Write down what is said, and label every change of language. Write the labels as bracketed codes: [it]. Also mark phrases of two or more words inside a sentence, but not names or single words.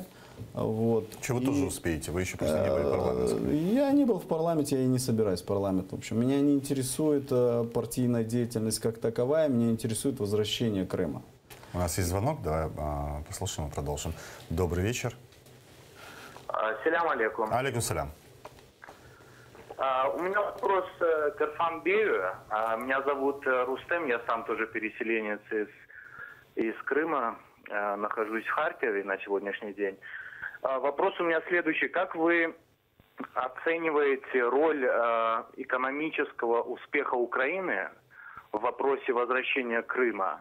[ru] Вот. Чего вы тоже успеете? Вы еще просто не были парламентским. Я не был в парламенте, я и не собираюсь в парламент. В общем, меня не интересует партийная деятельность как таковая, меня интересует возвращение Крыма. У нас есть звонок, давай послушаем и продолжим. Добрый вечер. [ar] سلام عليكم. عليكم السلام. [ru] У меня вопрос к Эрфанбею. Меня зовут Рустем, я сам тоже переселенец из Крыма. Нахожусь в Харькове на сегодняшний день. Вопрос у меня следующий. Как вы оцениваете роль экономического успеха Украины в вопросе возвращения Крыма?